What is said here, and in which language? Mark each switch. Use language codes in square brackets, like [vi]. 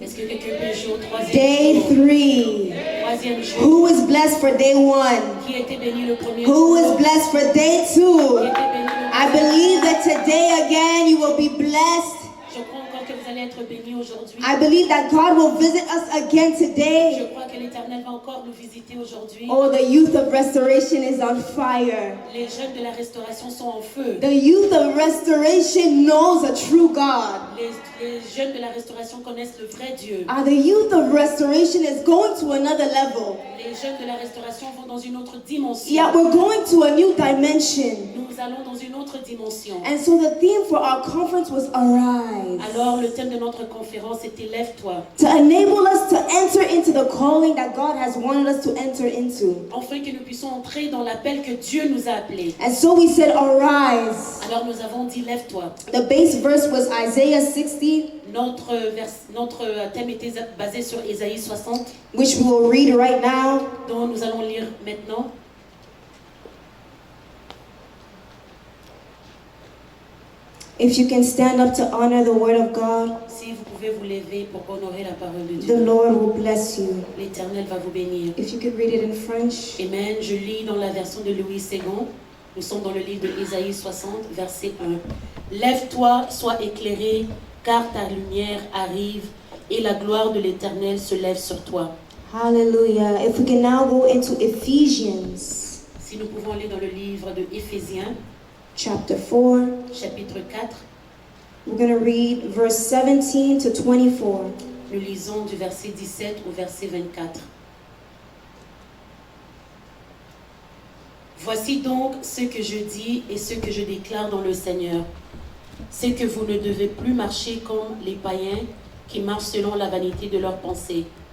[fr] Est-ce que quelqu'un peut jouer au troisième [en] Day [fr] jour? 3. Troisième jour. [en] Who is blessed for day 1? [fr] Qui a été béni le premier [en] Who is blessed for day 2? [fr] Qui a été béni le [en] I believe that today again you will be blessed. [fr] Je crois encore que vous allez être bénis aujourd'hui. [en] I believe that God will visit us again [fr] Je [en] today. [fr] crois que l'Éternel va encore nous visiter aujourd'hui. [en] Oh, the youth of restoration is on fire. [fr] Les jeunes de la restauration sont en feu. [en] The youth of restoration knows a true God. [fr] Les jeunes de la restauration connaissent le vrai Dieu. [en] The youth of restoration is going to another level. [fr] Les jeunes de la restauration vont dans une autre dimension. [en] Yeah, we're going to a new dimension. [fr] Nous allons dans une autre dimension. [en] And so the theme for our conference was Arise. [fr] Alors le thème de notre conférence était Lève-toi. [en] To enable us to enter into the calling that God has wanted us to enter into. [fr] Afin que nous puissions entrer dans l'appel que Dieu nous a appelés. [en] And so we said Arise. [fr] Alors nous avons dit Lève-toi. [en] The base verse was Isaiah 60, [fr] Notre thème était basé sur Ésaïe 60, [en] which we will read right now. [fr] dont nous allons lire maintenant. [en] If you can stand up to honor the word of God, [fr] Si vous pouvez vous lever pour honorer la parole de [en] the [fr] Dieu, [en] Lord will bless you. [fr] l'Éternel va vous bénir. [en] If you could read it in French. Amen. [fr] Je lis dans la version de Louis II. Nous sommes dans le livre de Ésaïe 60, verset 1. Lève-toi, sois éclairé, car ta lumière arrive et la gloire de l'Éternel se lève sur toi. Hallelujah. [en] If we can now go into Ephesians [fr] Si nous pouvons aller dans le livre de Éphésiens, [en] chapter 4, [fr] chapitre 4, [en] we're going to read verse 17 to 24. [fr] nous lisons du verset 17 au verset 24. Voici donc ce que je dis et ce que je déclare dans le Seigneur. C'est que vous ne devez plus marcher comme les païens qui marchent selon la vanité de leurs pensées.